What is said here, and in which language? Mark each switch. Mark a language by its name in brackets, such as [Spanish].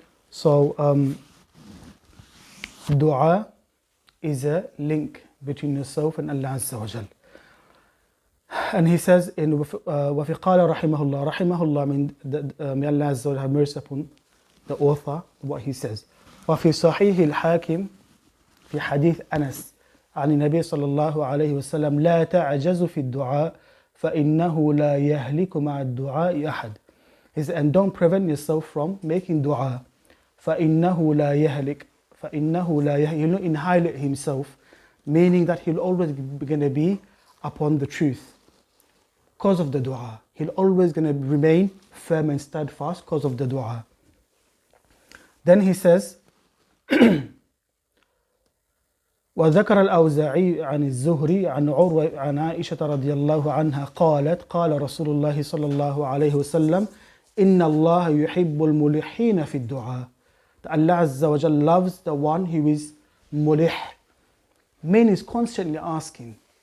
[English] So dua is a link between yourself and Allah Azza wa Jal. And he says in [Arabic] وَفِي قَالَ رَحِمَهُ اللَّهِ رَحِمَهُ اللَّه, [English] may Allah Azza wa Jal have mercy upon the author, what he says. [Arabic] وفي صحيح الحاكم في حديث أنس عن النبي صلى الله عليه وسلم لا تعجز في الدعاء فإنه لا يهلك مع الدعاء أحد. [English] He says, and don't prevent yourself from making dua. [Arabic] فإنه لا يهلك, فإنه لا يهلك, [English] he'll not annihilate himself, meaning that he'll always going to be upon the truth because of the dua. He'll always going to remain firm and steadfast because of the dua. Then he says [Arabic] وذكر الأوزاعي عن الزهري عن عروة عن عائشة رضي الله عنها قالت قال رسول الله صلى الله عليه وسلم إن الله يحب الملحين في الدعاء. [English] Allah Azza wa Jal loves the one who is mulih. Man is constantly asking.